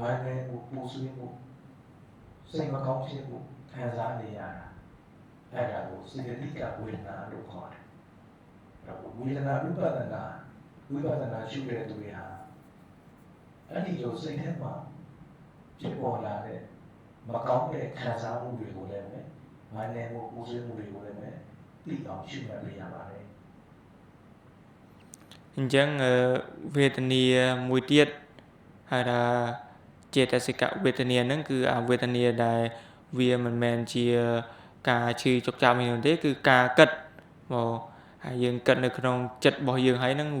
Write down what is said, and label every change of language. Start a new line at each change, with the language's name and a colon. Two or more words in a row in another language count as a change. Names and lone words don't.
Burmese: မ်းနေမှုပူဆွေးမှုစိတ်မကောင်းဖြစ်မှုခံစားနေရတာအဲ့ဒါကိုစေတသိကဝေဒနာလို့ခေါ်တယ်ဝေဒနာဝိပဿနာရှုတဲ့သူတွေဟာအဲ့ဒီလိုစိတ်ထဲမှာဖြစ်ပေါ်လာတဲ့မကောင်းတဲ့ခံစားမှုတွေကိုလည်းပဲဝမ်းနေမှုပူဆွေးမှုတွေကိုလည်းပဲသိအောင်ရှုမှတ်ပေးရပါတယ်
Khmer: អញ្ចឹងវេទនាមួយទៀតហៅថាចេតសិកវេទនាហ្នឹងគឺអាវេទនាដែលវាមិនមែនជាការឈឺចុកចាប់នេះទេគឺការគិតមកហើយយើងគិតនៅក្នុងចិត្តរបស់យើងហើយហ្នឹង